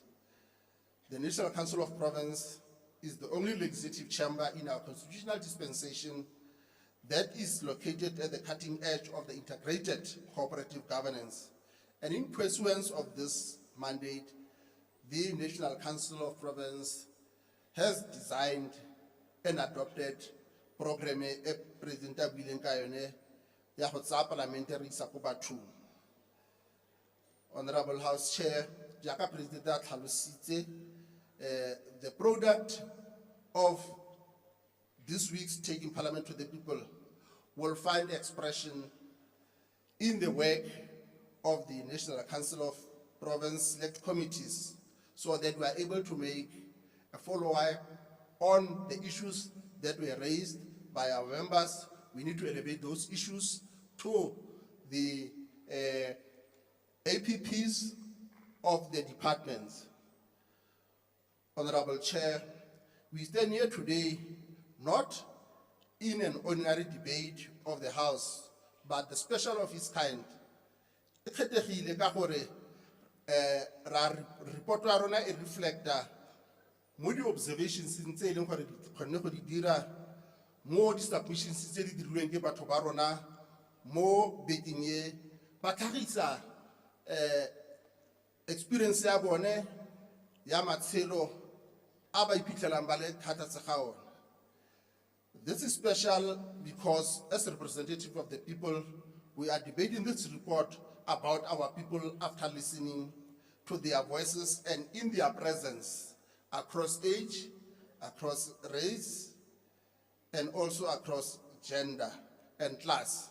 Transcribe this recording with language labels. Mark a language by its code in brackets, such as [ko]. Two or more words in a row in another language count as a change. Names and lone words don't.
[en] The National Council of Province is the only legislative chamber in our constitutional dispensation that is located at the cutting edge of the integrated cooperative governance. And in pursuance of this mandate, the National Council of Province has designed and adopted program [tn] e President a buileng ka yone ya go tsaya parliamentary isa ko bathong. [en] Honorable House Chair, [tn] jaaka President a tlhalositse, [en] the product of this week's Taking Parliament to the People will find expression in the work of the National Council of Province Select Committees, so that we are able to make a follow-up on the issues that were raised by our members. We need to elevate those issues to the APPs of the departments. Honorable Chair, we stand here today not in an ordinary debate of the House, but the special of its kind. [tn] E kgethegile ka gore report ya rona e reflecta mo di observations tse e leng gore di kgonne go di dira mo di submissions tse di dirilweng ke batho ba rona mo bekeng e ba tlhagisa experience ya bone ya matshelo a ba iphitlhelang ba le thata tse ga ona. [en] This is special because as a representative of the people, we are debating this report about our people after listening to their voices and in their presence across age, across race, and also across gender and class.